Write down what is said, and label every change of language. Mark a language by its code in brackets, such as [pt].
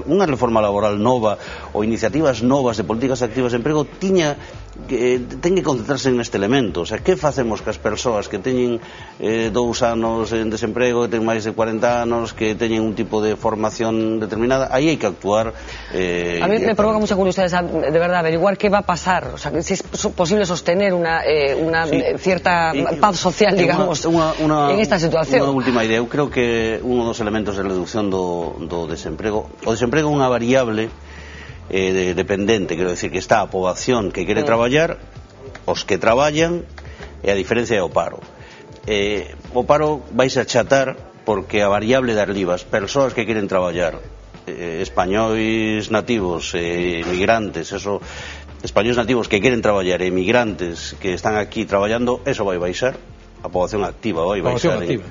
[gl] Unha reforma laboral nova ou iniciativas novas de políticas activas de emprego ten que concentrarse neste elemento. O sea, que facemos que as persoas que teñen 2 anos en desemprego, que teñen máis de 40 anos, que teñen un tipo de formación determinada? Aí hai que actuar. [es] A mí me provoca mucha curiosidad, de verdad, averiguar qué va a pasar. O sea, si es posible sostener una cierta paz social, digamos, en esta situación. [gl] Unha última idea. Eu creo que un dos elementos de reducción do desemprego, o desemprego é unha variable dependente, quero decir que está a poboación que quere traballar, os que traballan, e a diferencia é o paro. O paro vais a achatar porque a variable das libas, persoas que queren traballar, españois nativos, migrantes, españois nativos que queren traballar e migrantes que están aquí traballando, eso vai baixar, a poboación activa vai baixar.